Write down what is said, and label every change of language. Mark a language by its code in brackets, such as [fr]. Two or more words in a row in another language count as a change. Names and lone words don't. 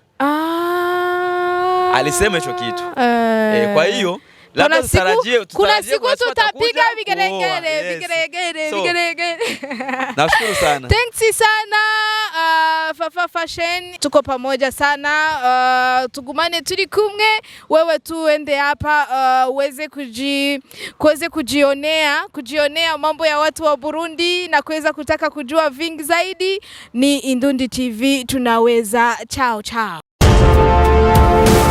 [sw] Alisema hicho kitu. Kwa hiyo Labda kuna siku tutapiga vigeregere. Nashukuru sana. Thanks sana Fafa Fashion, tuko pamoja sana, [rn] tugumane turi kumwe, [sw] wewe tuende hapa uweze kujionea mambo ya watu wa Burundi na kuweza kutaka kujua vingi zaidi. Ni Indundi TV, tunaweza. Chao chao.